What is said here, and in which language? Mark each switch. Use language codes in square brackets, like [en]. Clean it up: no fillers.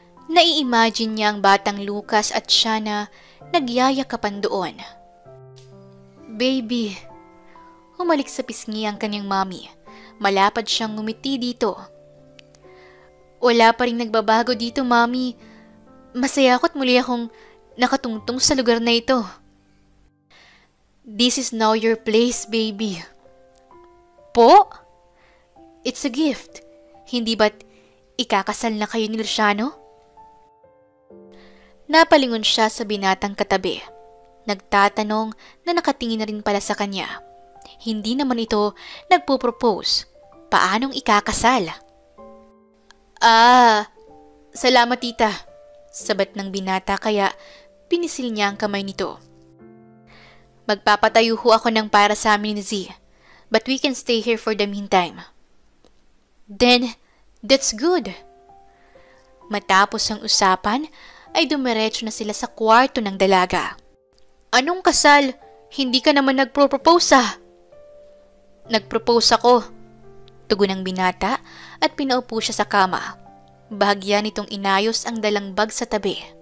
[tl] Nai-imagine niya ang batang Lucas at siya na nagyayakapan doon. Baby. Humalik sa pisngi ang kanyang mami. Malapad siyang ngumiti dito. Wala pa rin nagbabago dito, mami. Masaya ako't muli akong nakatungtong sa lugar na ito. [en] This is now your place, baby. [tl] Po? [en] It's a gift. [tl] Hindi ba't ikakasal na kayo ni Luciano? Napalingon siya sa binatang katabi. Nagtatanong na nakatingin na rin pala sa kanya. Hindi naman ito nagpo-propose. Paanong ikakasal? Salamat tita. Sabat ng binata kaya pinisil niya ang kamay nito. Magpapatayo ho ako ng para sa amin ni Z. [en] But we can stay here for the meantime. Then, that's good. [tl] Matapos ang usapan, ay dumiretso na sila sa kwarto ng dalaga. Anong kasal? Hindi ka naman nagpro-propose ah. Nagpropose ako. Tugon ng binata at pinaupo siya sa kama. Bahagya nitong inayos ang dalang bag sa tabi.